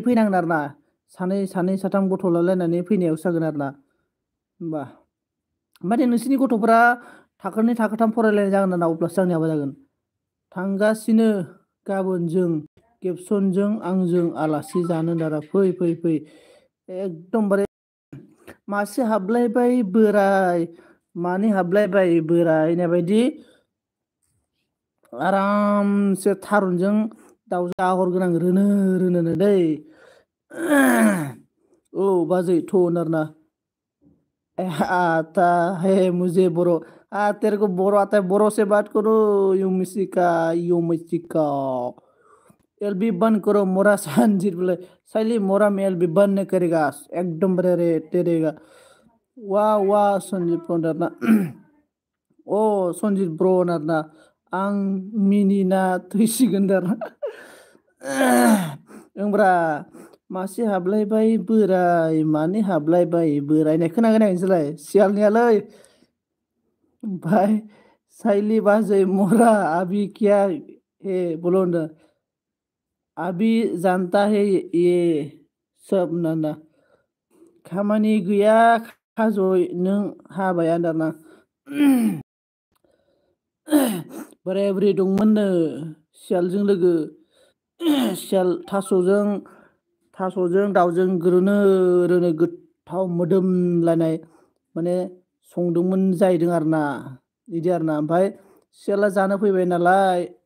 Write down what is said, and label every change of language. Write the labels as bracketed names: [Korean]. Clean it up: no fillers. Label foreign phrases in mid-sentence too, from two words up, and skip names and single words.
[Bodo] फैनांगोन आरो ना सानै साथाम गथ' लालायनानै फैनायावसो जागोन आरो ना होमबा माने नोंसोरनि गथ'फोरा थाखोनै थाखोथाम फरायलायनाय जागोन आरो ना अब्लासो आंनि हाबा जागोन थांगासिनो गाबोन जों गेबसनजों आंजों आलासि जानो दारा फै एकदमबारे मासे हाबलायबाय बोराय मानै हाबलायबाय बोराय होननाय बायदि आरामसे थारुनजों दाउजों आगर गोनां रोनो दै औ बाजै थ' आरोना [Hindi] आता है मुझे बोरो तेरे को बोरो आता है बोरो से बात करो [Bodo] युमिसिका [Hindi] एलबी बंद करो मोरा संजीत बोले साइली मोरा में एलबी बंद नहीं करेगा एकदम बड़े रे तेरेगा वा [Bodo] सन्जित ब्र आरोना अ सन्जित ब्र आरोना आं मिनिना थैसिगोन आरोना ओमब्रा मासे हाबलायबाय बोराय मानै हाबलायबाय बोरायनाय खोनागोना नोंसोरलाय सियालनियालै ओमफ्राय साइली बाजै मोरा [Hindi] अभी क्या है बोलो ना अभी जानता है ये सब ना [Bodo] खामानि गैया खाजय नों हाबाय आरोना बोराय बुरै दंमोननो सियालजों लोगो सियाल थास'जों दाउजों ग्रोनो रोनो गोथाव मोदोमलायनाय माने संदोंमोन जाहैदों आरोना बिदि आरोना ओमफ्राय सियाला जानो फैबाय नालाय